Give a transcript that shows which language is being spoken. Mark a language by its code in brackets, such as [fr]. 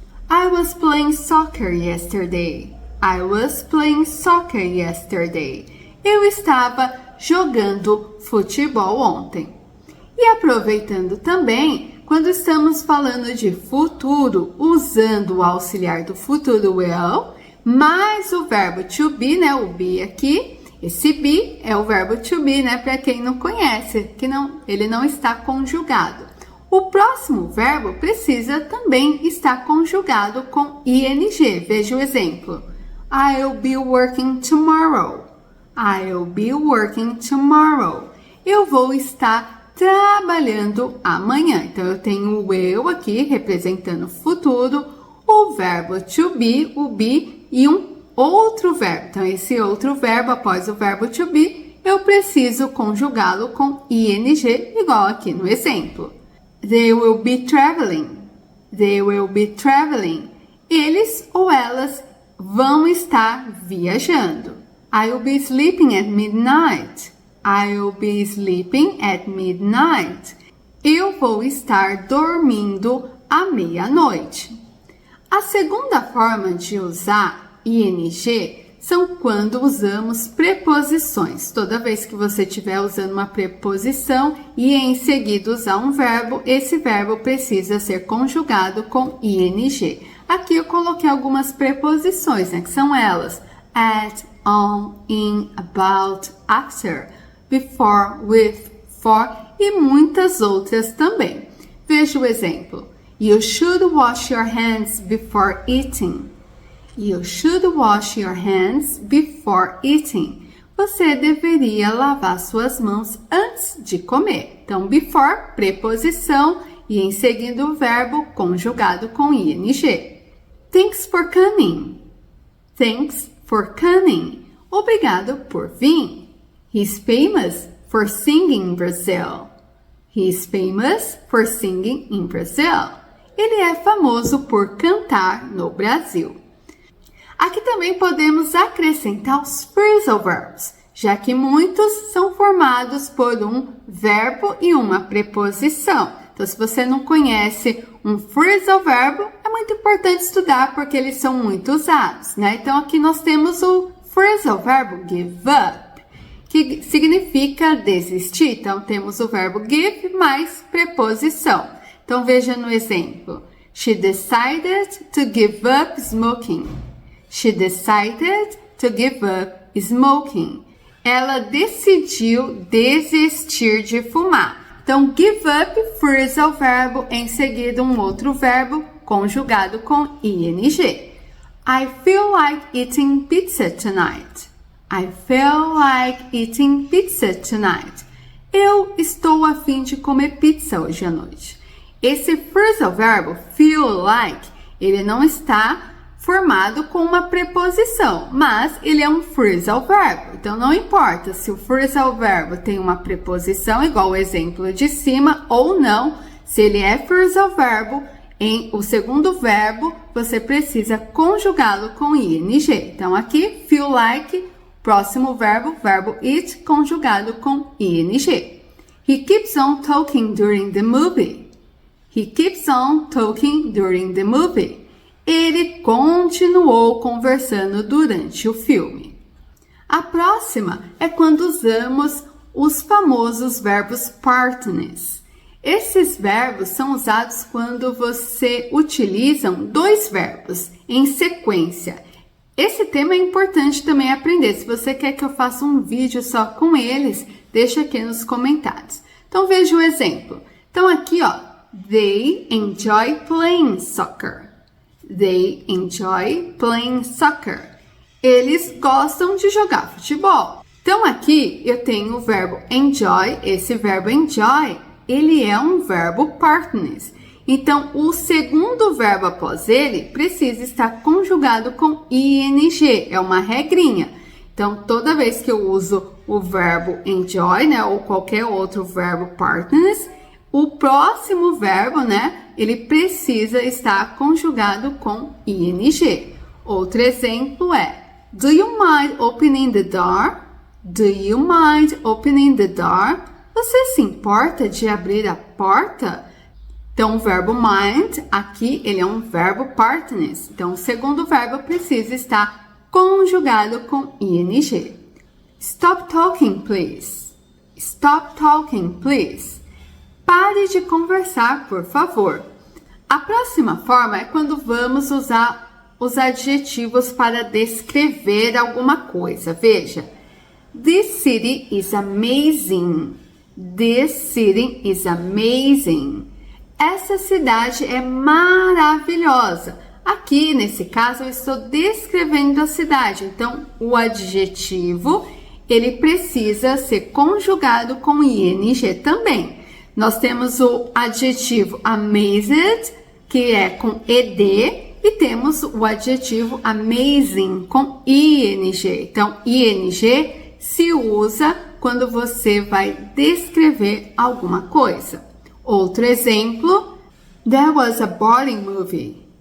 [en] I was playing soccer yesterday. I was playing soccer yesterday. [pt] Eu estava jogando futebol ontem. E aproveitando também, quando estamos falando de futuro, usando o auxiliar do futuro will, mais o verbo to be, né? O be aqui. Esse be é o verbo to be, né? Para quem não conhece, ele não está conjugado. O próximo verbo precisa também estar conjugado com ing. Veja o exemplo. [en] I'll be working tomorrow. I'll be working tomorrow. [pt] Eu vou estar trabalhando amanhã. Então, eu tenho o will aqui representando o futuro, o verbo to be, o be e um outro verbo. Então, esse outro verbo após o verbo to be, eu preciso conjugá-lo com ing, igual aqui no exemplo. [en] They will be traveling. They will be traveling. [pt] Eles ou elas vão estar viajando. [en] I'll be sleeping at midnight. I'll be sleeping at midnight. [pt] Eu vou estar dormindo à meia-noite. A segunda forma de usar ing são quando usamos preposições. Toda vez que você estiver usando uma preposição e em seguida usar um verbo, esse verbo precisa ser conjugado com ing. Aqui eu coloquei algumas preposições, né, que são elas: at, on, in, about, after, before, with, for e muitas outras também. Veja o exemplo. [en] You should wash your hands before eating. You should wash your hands before eating. [pt] Você deveria lavar suas mãos antes de comer. Então, before, preposição e em seguida o verbo conjugado com ing. [en] Thanks for coming. Thanks for coming. [pt] Obrigado por vir. [en] He's famous for singing in Brazil. He's famous for singing in Brazil. [pt] Ele é famoso por cantar no Brasil. Aqui também podemos acrescentar os phrasal verbs, já que muitos são formados por um verbo e uma preposição. Então, se você não conhece um phrasal verbo, é muito importante estudar porque eles são muito usados, né? Então, aqui nós temos o phrasal verbo give up, que significa desistir. Então, temos o verbo give mais preposição. Então, veja no exemplo. [en] She decided to give up smoking. She decided to give up smoking. [pt] Ela decidiu desistir de fumar. Então, give up, phrasal verbo, em seguida um outro verbo conjugado com ing. [en] I feel like eating pizza tonight. I feel like eating pizza tonight. [pt] Eu estou a fim de comer pizza hoje à noite. Esse phrasal verbo, feel like, ele não está formado com uma preposição, mas ele é um phrasal verbo. Então, não importa se o phrasal verbo tem uma preposição, igual o exemplo de cima, ou não, se ele é phrasal verbo, em o segundo verbo, você precisa conjugá-lo com ing. Então, aqui, feel like, próximo verbo, verbo it, conjugado com ing. [en] He keeps on talking during the movie. He keeps on talking during the movie. [pt] Ele continuou conversando durante o filme. A próxima é quando usamos os famosos verbos partners. Esses verbos são usados quando você utiliza dois verbos em sequência. Esse tema é importante também aprender. Se você quer que eu faça um vídeo só com eles, deixa aqui nos comentários. Então, veja o exemplo. Então, aqui, ó, [en] they enjoy playing soccer. They enjoy playing soccer. [pt] Eles gostam de jogar futebol. Então, aqui eu tenho o verbo enjoy. Esse verbo enjoy, ele é um verbo partners. Então, o segundo verbo após ele precisa estar conjugado com ing. É uma regrinha. Então, toda vez que eu uso o verbo enjoy, né, ou qualquer outro verbo partners, o próximo verbo, né, ele precisa estar conjugado com ing. Outro exemplo é [en] do you mind opening the door? Do you mind opening the door? [pt] Você se importa de abrir a porta? Então, o verbo mind, aqui, ele é um verbo partners. Então, o segundo verbo precisa estar conjugado com ing. [en] Stop talking, please. Stop talking, please. [pt] Pare de conversar, por favor. A próxima forma é quando vamos usar os adjetivos para descrever alguma coisa. Veja, [en] this city is amazing. This city is amazing. [pt] Essa cidade é maravilhosa. Aqui, nesse caso, eu estou descrevendo a cidade. Então, o adjetivo, ele precisa ser conjugado com ing também. Nós temos o adjetivo amazed, que é com ed, e temos o adjetivo amazing com ing. Então, ing se usa quando você vai descrever alguma coisa. Outro exemplo, [en] that was a boring movie.